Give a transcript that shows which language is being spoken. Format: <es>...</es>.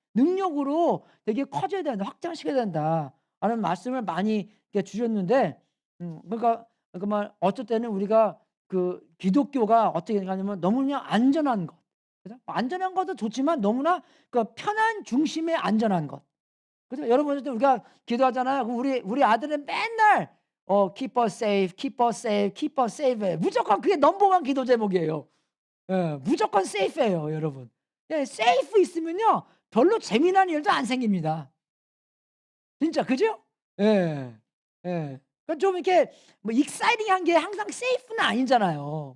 <ko>능력으로 되게 커져야 된다. 확장시켜야 된다라는 말씀을 많이 주셨는데 그러니까 어쩔 때는 우리가 그 기독교가 어떻게 생각하냐면 너무나 안전한 것. 그죠? 안전한 것도 좋지만 너무나 그 편한 중심의 안전한 것. 그죠? 여러분들도 우리가 기도하잖아요. 그럼 우리 아들은 맨날</ko> <en>keep us safe, keep us safe, keep us safe.</en> <ko>무조건 그게 넘버원 기도 제목이에요. 무조건 safe예요, 여러분. safe 있으면요. 별로 재미난 일도 안 생깁니다. 진짜 그죠? 예. 그러니까 좀 이렇게 뭐 익사이팅한 게 항상 safe는 아니잖아요.</ko>